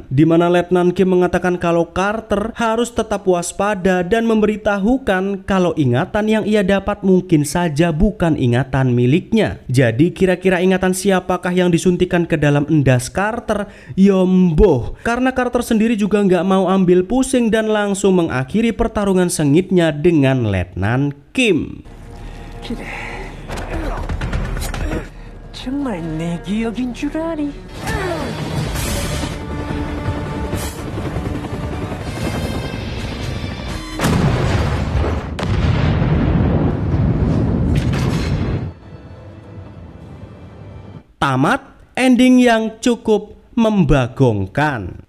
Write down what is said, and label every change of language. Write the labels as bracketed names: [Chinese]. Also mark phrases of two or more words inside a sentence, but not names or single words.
[Indonesian] Dimana Letnan Kim mengatakan kalau Carter harus tetap waspada dan memberitahukan kalau ingatan yang ia dapat mungkin saja bukan ingatan miliknya. Jadi kira-kira ingatan siapakah yang disuntikan ke dalam endas Carter? Yomboh, karena Carter sendiri juga nggak mau ambil pusing dan langsung mengakhiri pertarungan sengitnya dengan Letnan Kim. [Korean] 그래. 정말 내 기억인 줄 아니? [Indonesian] Tamat, ending yang cukup membagongkan.